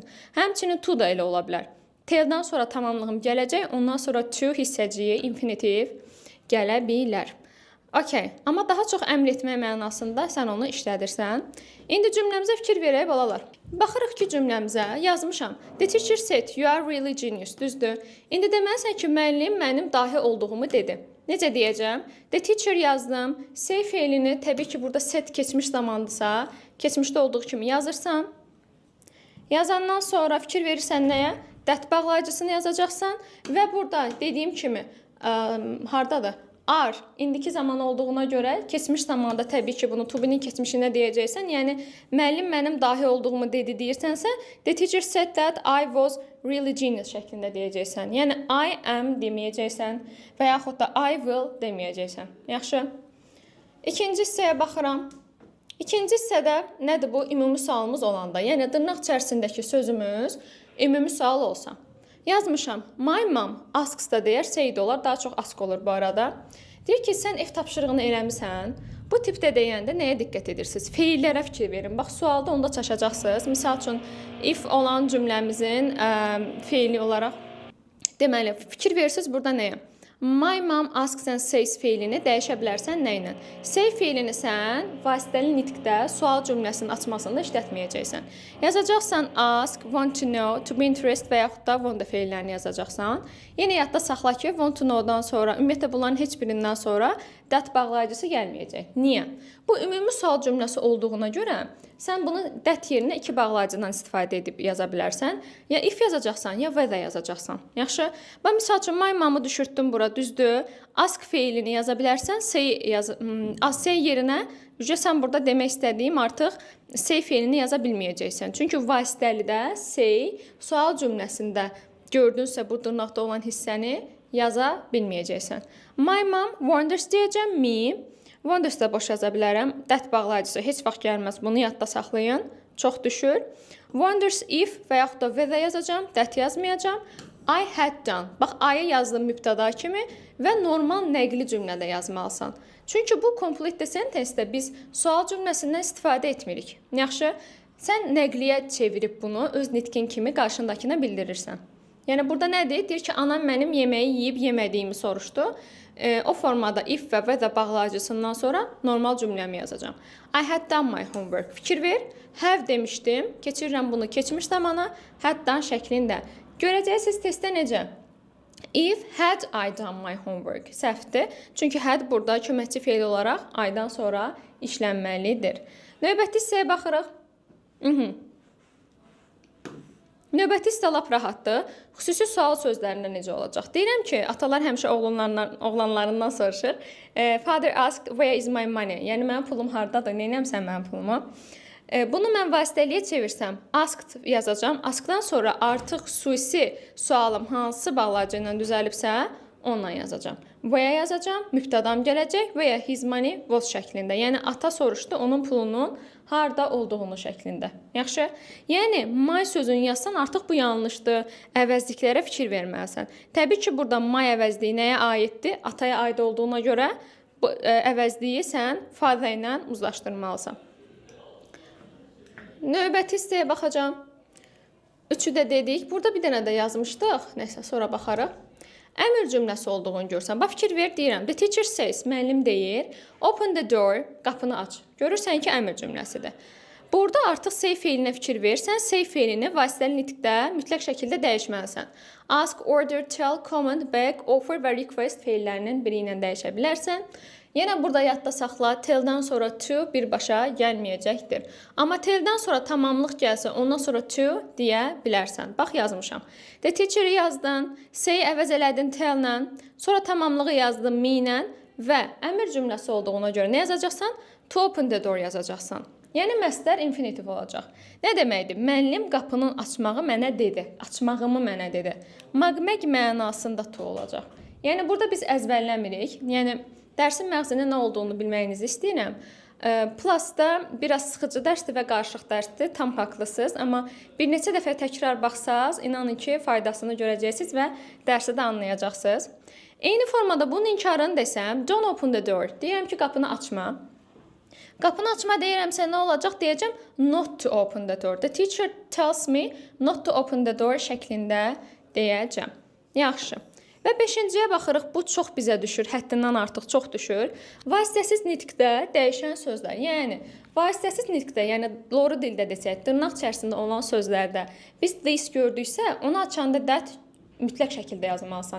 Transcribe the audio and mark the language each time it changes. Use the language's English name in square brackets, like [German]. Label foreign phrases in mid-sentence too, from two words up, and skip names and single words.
[Azerbaijani] Həmçinin to da elə ola bilər. Tell-dən sonra tamamlığım gələcək, ondan sonra to hissəciyi, infinitiv gələ bilər. Okey, amma daha çox əmr etmək mənasında sən onu işlədirsən. İndi cümləmizə fikir verək, balalar. Baxırıq ki, cümləmizə yazmışam. [English] The teacher said, you are really genius. [Azerbaijani] Düzdür. İndi deməlisən ki, müəllim mənim dahi olduğumu dedi. Necə deyəcəm? The teacher yazdım. Say feilini təbii ki, burada said keçmiş zamandırsa, keçmişdə olduğu kimi yazırsan. Yazandan sonra fikir verirsən nəyə? That bağlayıcısını yazacaqsan və burada dediyim kimi, hardadır? Are, indiki zaman olduğuna görə keçmiş zamanda təbii ki, bunu [English] to be- [Azerbaijani] nin keçmişində deyəcəksən. Yəni, müəllim mənim dahi olduğumu dedi deyirsənsə, [English] the teacher said that I was really genius [Azerbaijani] şəklində deyəcəksən. Yəni, [English] I am [Azerbaijani] deməyəcəksən və yaxud da [English] I will [Azerbaijani] deməyəcəksən. Yaxşı. İkinci hissəyə baxıram. İkinci hissədə nədir bu? Ümumi sualımız olanda. Yəni, dırnaq içərisindəki sözümüz ümumi sual olsa. Yazmışam. [English] My mom asks [Azerbaijani] da deyər, say də olar, daha çox ask olur bu arada. Deyir ki, sən ev tapşırığını eləmisən. Bu tipdə deyəndə nəyə diqqət edirsiniz? Feillərə fikir verin. Bax, sualda onda çaşacaqsınız. Misal üçün, if olan cümləmizin feili olaraq deməli, fikir verirsiniz burada nəyə? [English] My mom asks and says [Azerbaijani] feilini dəyişə bilərsən nə ilə? Say feilini sən vasitəli nitqdə sual cümləsinin açmasında işlətməyəcəksən. Yazacaqsan [English] ask, want to know, to be interested [Azerbaijani] və yaxud da want feillərini yazacaqsan. Yenə yadda saxla ki, [English] want to know- [Azerbaijani] dan sonra, ümumiyyətlə bunların heç birindən sonra that bağlayıcısı gəlməyəcək. Niyə? Bu ümumi sual cümləsi olduğuna görə sən bunu that yerinə iki bağlayıcıdan istifadə edib yaza bilərsən. Ya if yazacaqsan, ya whether yazacaqsan. Yaxşı? Bax, misal üçün, [English] my mom- [Azerbaijani] ı düşürtdüm bura, düzdür. Ask feilini yaza bilərsən, say yerinə sən burada demək istədiyim artıq say feilini yaza bilməyəcəksən. Çünki vasitəlidə say sual cümləsində gördünsə bu dırnaqda olan hissəni yaza bilməyəcəksən. [English] My mom wonders deyəcəm, me. [Azerbaijani] Wonders da boş yaza bilərəm. That bağlayıcısı heç vaxt gəlməz. Bunu yadda saxlayın. Çox düşür. [English] Wonders if [Azerbaijani] və yaxud da whether yazacağam. [English] That yazmayacağam. I had done. [Azerbaijani] Bax, I-ı yazdım mübtəda kimi və normal nəqli cümlədə yazmalısan. Çünki bu [English] complete sentence- [Azerbaijani] də biz sual cümləsindən istifadə etmirik. Yaxşı, sən nəqliyə çevirib bunu öz nitqin kimi qarşındakına bildirirsən. Yəni, burada nədir? Deyir ki, anam mənim yeməyi yeyib yemədiyimi soruşdu. O formada if və whether bağlayıcısından sonra normal cümləmi yazacağam. [English] I had done my homework. [Azerbaijani] Fikir ver. Have demişdim. Keçirirəm bunu keçmiş zamana. [English] Had done şəklində. [Azerbaijani] Görəcəksiniz testdə necə? [English] If had I done my homework. [Azerbaijani] Səhvdir. Çünki had burada köməkçi feil olaraq I-dan sonra işlənməlidir. Növbəti hissəyə baxırıq. Növbəti hissə lap rahatdır. Xüsusi sual sözlərində necə olacaq? Deyirəm ki, atalar həmişə oğlanlarından soruşur. [English] Father asked, where is my money? [Azerbaijani] Yəni, mənim pulum hardadır? Neynəmsən mənim pulumu? Bunu mən vasitəliyə çevirsəm, asked yazacağam. Askdan sonra artıq xüsusi sualım hansı bağlayıcı ilə düzəlibsə, onunla yazacağam. Where yazacağam, mübtədam gələcək və ya [English] his money was [Azerbaijani] şəklində. Yəni, ata soruşdu onun pulunun harda olduğunu şəklində. Yaxşı? Yəni, my sözünü yazsan artıq bu yanlışdır. Əvəzliklərə fikir verməlisən. Təbii ki, burada my əvəzliyi nəyə aiddir? Ataya aid olduğuna görə bu əvəzliyi sən father ilə uzlaşdırmalısan. Növbəti hissəyə baxacağam. Üçü də dedik. Burada bir dənə də yazmışdıq. Nəsə, sonra baxarıq. Əmr cümləsi olduğunu görsən. Bax, fikir ver, deyirəm. [English] The teacher says, [Azerbaijani] müəllim deyir. [English] Open the door, [Azerbaijani] qapını aç. Görürsən ki, əmr cümləsidir. Burada artıq say feilinə fikir ver. Sən say feilini vasitəli nitqdə mütləq şəkildə dəyişməlisən. [English] Ask, order, tell, command, beg, offer [Azerbaijani] və request feillərinin biri ilə dəyişə bilərsən. Yenə burada yadda saxla, tell-dən sonra to birbaşa gəlməyəcəkdir. Amma tell-dən sonra tamamlıq gəlsə, ondan sonra to deyə bilərsən. Bax, yazmışam. [English] The teacher- [Azerbaijani] i yazdın, say əvəz elədin tell-lə, sonra tamamlığı yazdın me-lə və əmr cümləsi olduğuna görə nə yazacaqsan? [English] To open the door yazacaqsan. [Azerbaijani] Yəni, məsdər infinitiv olacaq. Nə deməkdir? Müəllim qapının açmağı mənə dedi. Açmağımı mənə dedi. Magmək mənasında to olacaq. Yəni, burada biz əzbərləmirik. Yəni, dərsin məğzində nə olduğunu bilməyinizi istəyirəm. Plusda biraz sıxıcı dərsdir və qarışıq dərsdir. Tam haqlısınız. Amma bir neçə dəfə təkrar baxsaz, inanın ki, faydasını görəcəksiniz və dərsi də anlayacaqsınız. Eyni formada bunun inkarını desəm, [English] don't open the door. [Azerbaijani] Deyirəm ki, qapını açma. Qapını açma deyirəmsə nə olacaq? [English] Deyəcəm not to open the door. The teacher tells me not to open the door [Azerbaijani] şəklində deyəcəm. Yaxşı. Və 5-ciyə baxırıq. Bu çox bizə düşür. Həddindən artıq çox düşür. Vasitəsiz nitqdə dəyişən sözlər. Yəni, vasitəsiz nitqdə, yəni doğru dildə desək, dırnaq içərisində olan sözlərdə biz this gördüksə, onu açanda that mütləq şəkildə yazmalısan.